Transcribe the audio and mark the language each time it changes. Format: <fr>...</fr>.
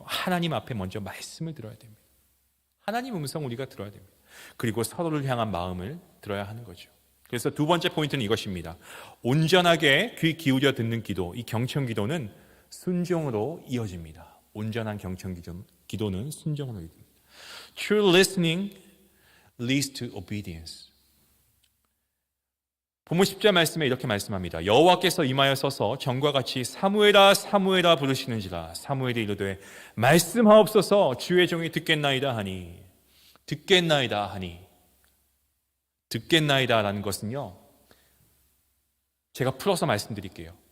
<ko>하나님 앞에 먼저 말씀을 들어야 됩니다. 하나님 음성 우리가 들어야 됩니다. 그리고 서로를 향한 마음을 들어야 하는 거죠. 그래서 두 번째 포인트는 이것입니다. 온전하게 귀 기울여 듣는 기도, 이 경청 기도는 순종으로 이어집니다. 온전한 경청 기도는 순종으로 이어집니다.</ko> <en>True listening leads to obedience.</en> <ko>본문 10절 말씀에 이렇게 말씀합니다. 여호와께서 임하여 서서 전과 같이 사무엘아 사무엘아 부르시는지라. 사무엘이 이르되 말씀하옵소서 주의 종이 듣겠나이다 하니. 듣겠나이다 하니. 듣겠나이다라는 것은요, 제가 풀어서 말씀드릴게요.</ko>